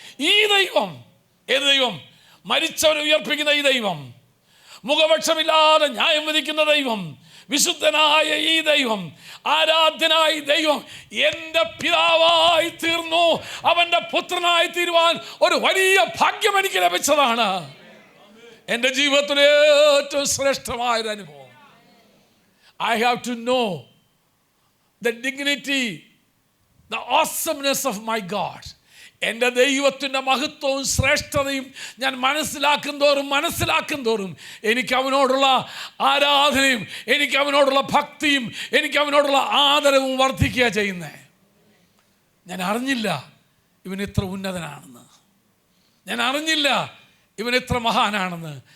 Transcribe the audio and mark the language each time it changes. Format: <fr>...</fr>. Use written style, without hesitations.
<ml>ഈ ദൈവം, ഏത് ദൈവം? മരിച്ചവരെ ഉയർപ്പിക്കുന്ന ഈ ദൈവം, മുഖപക്ഷമില്ലാതെ ന്യായം വിധിക്കുന്ന ദൈവം, വിശുദ്ധനായ ഈ ദൈവം, ആരാധ്യനായ ദൈവം എൻ്റെ പിതാവായി തീർന്നു. അവൻ്റെ പുത്രനായി തീരുവാൻ ഒരു വലിയ ഭാഗ്യം എനിക്ക് ലഭിച്ചതാണ്. എൻ്റെ ജീവിതത്തിലെ ഏറ്റവും ശ്രേഷ്ഠമായൊരു അനുഭവം.</ml> <en>I have to know the dignity, the awesomeness of my God.</en> <ml>എൻ്റെ ദൈവത്തിൻ്റെ മഹത്വവും ശ്രേഷ്ഠതയും ഞാൻ മനസ്സിലാക്കും തോറും എനിക്ക് അവനോടുള്ള ആരാധനയും എനിക്ക് അവനോടുള്ള ഭക്തിയും എനിക്ക് അവനോടുള്ള ആദരവും വർദ്ധിക്കുക ചെയ്യുന്നേ. ഞാൻ അറിഞ്ഞില്ല ഇവൻ ഇത്ര ഉന്നതനാണെന്ന്, ഞാൻ അറിഞ്ഞില്ല ഇവൻ എത്ര മഹാനാണെന്ന്.</ml>